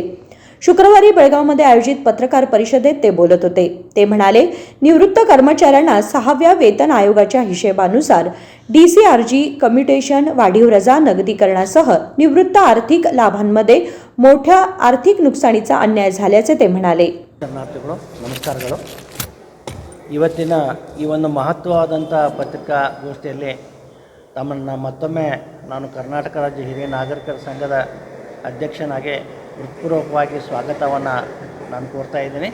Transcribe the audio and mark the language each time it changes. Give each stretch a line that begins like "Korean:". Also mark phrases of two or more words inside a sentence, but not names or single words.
Marathi: शुक्रवारी बेळगावमध्ये आयोजित पत्रकार परिषदेत ते बोलत होते. ते म्हणाले, निवृत्त कर्मचाऱ्यांना 6व्या वेतन आयोगाच्या हिशेबानुसार DCRG, कम्युटेशन, वाढीव रजा, नगदीकरणासह निवृत्त आर्थिक लाभांमध्ये मोठ्या आर्थिक नुकसानीचा अन्याय झाल्याचे ते म्हणाले.
Kannada: ಶರಣಾರ್ಥಿಗಳು, ನಮಸ್ಕಾರಗಳು. ಇವತ್ತಿನ ಈ ಒಂದು ಮಹತ್ವವಾದಂಥ ಪತ್ರಿಕಾಗೋಷ್ಠಿಯಲ್ಲಿ ತಮ್ಮನ್ನು ಮತ್ತೊಮ್ಮೆ ನಾನು ಕರ್ನಾಟಕ ರಾಜ್ಯ ಹಿರಿಯ ನಾಗರಿಕರ ಸಂಘದ ಅಧ್ಯಕ್ಷನಾಗಿ ಹೃತ್ಪೂರ್ವಕವಾಗಿ ಸ್ವಾಗತವನ್ನು ನಾನು ಕೋರ್ತಾ ಇದ್ದೀನಿ.